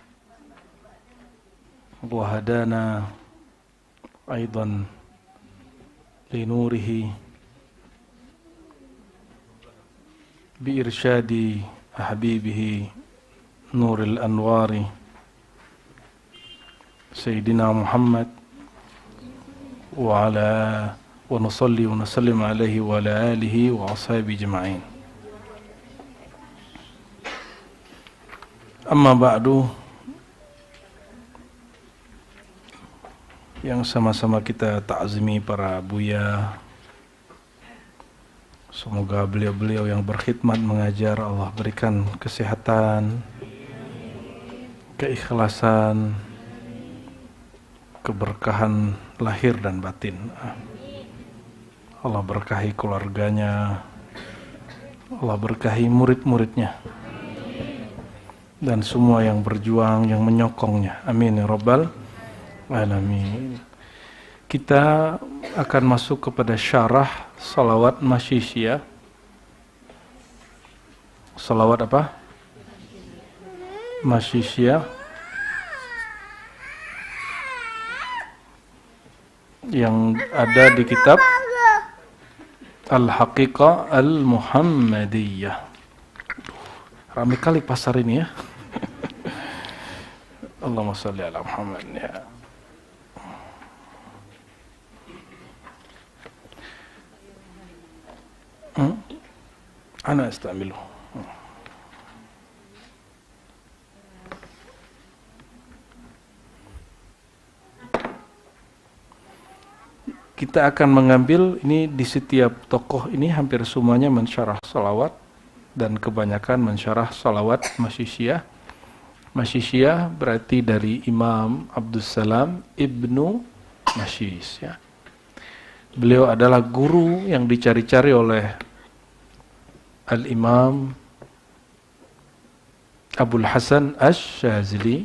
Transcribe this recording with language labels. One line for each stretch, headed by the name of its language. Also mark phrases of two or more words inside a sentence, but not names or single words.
Arabic: وهدانا أيضا لنوره بإرشاد حبيبه نور الأنوار سيدنا محمد ونصلي ونسلم عليه وعلى آله وأصحابه أجمعين. أما بعد,
Indonesian: yang sama-sama kita ta'zimi para buya. Semoga beliau-beliau yang berkhidmat mengajar Allah berikan kesehatan, keikhlasan, keberkahan lahir dan batin. Allah berkahi keluarganya, Allah berkahi murid-muridnya, dan semua yang berjuang, yang menyokongnya.
Arabic: آمين يا رب العالمين.
Indonesian: Kita akan masuk kepada syarah salawat masyisiyah. Salawat apa? Masyisiyah, yang ada di kitab Al-Haqiqah Al-Muhammadiyah. Ramai kali pasar ini ya.
Arabic: اللهم صل على محمد ya. أنا أستملي.
Indonesian: Kita akan mengambil ini di setiap tokoh ini hampir semuanya mensyarah salawat dan kebanyakan mensyarah salawat masyisiyah. Masyisiyah berarti dari Imam Abdussalam Ibnu Masyis ya. Beliau adalah guru yang dicari-cari oleh Al-Imam Abul Hasan Asy-Syadzili.